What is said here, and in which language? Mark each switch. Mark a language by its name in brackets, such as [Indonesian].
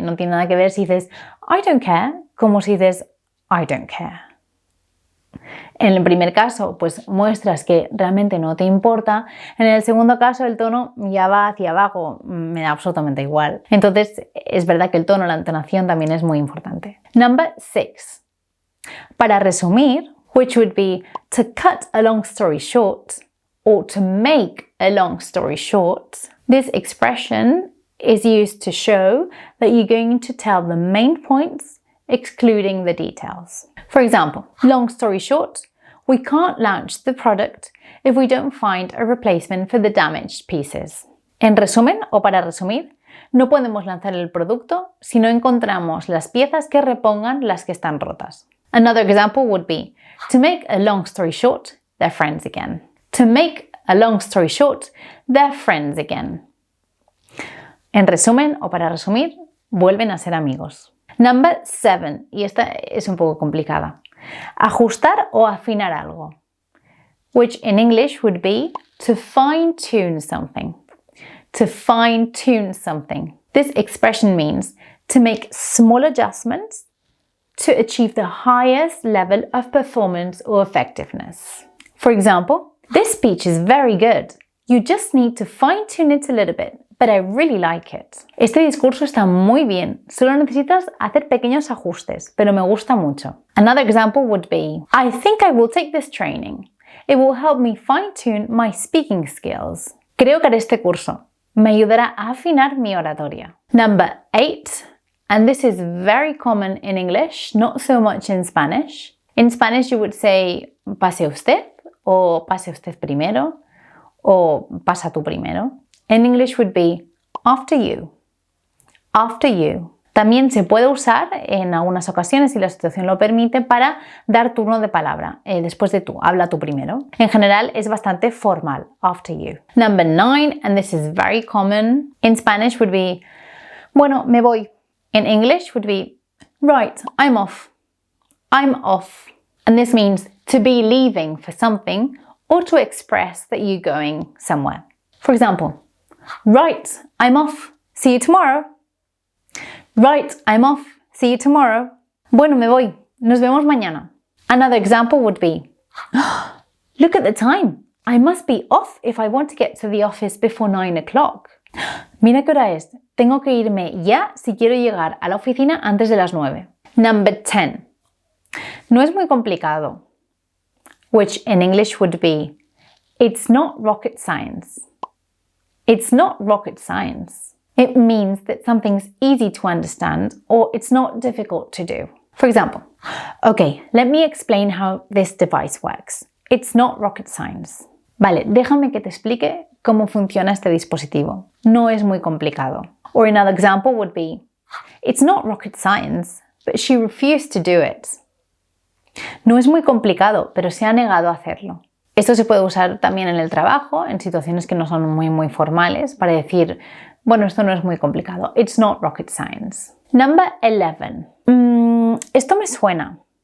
[Spanish] No tiene nada que ver si dices [English] I don't care [Spanish] como si dices I don't care. En el primer caso, pues muestras que realmente no te importa. En el segundo caso, el tono ya va hacia abajo. Me da absolutamente igual. Entonces, es verdad que el tono, la entonación también es muy importante. [English] Number 6. [Spanish] Para resumir, [English] which would be to cut a long story short or to make a long story short. This expression is used to show that you're going to tell the main points, excluding the details. For example, long story short, we can't launch the product if we don't find a replacement for the damaged pieces. [Spanish] En resumen, o para resumir, no podemos lanzar el producto si no encontramos las piezas que repongan las que están rotas. [English] Another example would be, to make a long story short, they're friends again. To make a long story short, they're friends again. [Spanish] En resumen, o para resumir, vuelven a ser amigos. [English] Number 7, [Spanish] y esta es un poco complicada. Ajustar o afinar algo. [English] Which in English would be to fine-tune something. To fine-tune something. This expression means to make small adjustments to achieve the highest level of performance or effectiveness. For example, this speech is very good. You just need to fine-tune it a little bit, but I really like it. [Spanish] Este discurso está muy bien, solo necesitas hacer pequeños ajustes, pero me gusta mucho. [English] Another example would be, I think I will take this training. It will help me fine-tune my speaking skills. [Spanish] Creo que haré este curso. Me ayudará a afinar mi oratoria. [English] Number 8. And this is very common in English, not so much in Spanish. In Spanish you would say, [Spanish] pase usted, o pase usted primero, o pasa tú primero. [English] In English would be, after you. After you. [Spanish] También se puede usar en algunas ocasiones, si la situación lo permite, para dar turno de palabra. Después de tú, habla tú primero. En general es bastante formal, [English] after you. Number 9, and this is very common. In Spanish would be, [Spanish] bueno, me voy. [English] In English would be, right, I'm off. I'm off. And this means to be leaving for something or to express that you're going somewhere. For example, right, I'm off. See you tomorrow. Right, I'm off. See you tomorrow. [Spanish] Bueno, me voy. Nos vemos mañana. [English] Another example would be, look at the time. I must be off if I want to get to the office before 9 o'clock. [Spanish] Mira qué hora es. Tengo que irme ya si quiero llegar a la oficina antes de las 9. [English] Number 10. [Spanish] No es muy complicado. [English] Which in English would be, it's not rocket science. It's not rocket science. It means that something's easy to understand or it's not difficult to do. For example, okay, let me explain how this device works. It's not rocket science. [Spanish] Vale, déjame que te explique cómo funciona este dispositivo. No es muy complicado. [English] Or another example would be, it's not rocket science, but she refused to do it. [Spanish] No es muy complicado, pero se ha negado a hacerlo. Esto se puede usar también en el trabajo, en situaciones que no son muy formales, para decir, bueno, esto no es muy complicado. [English] It's not rocket science. Number 11. [Spanish] Esto me suena.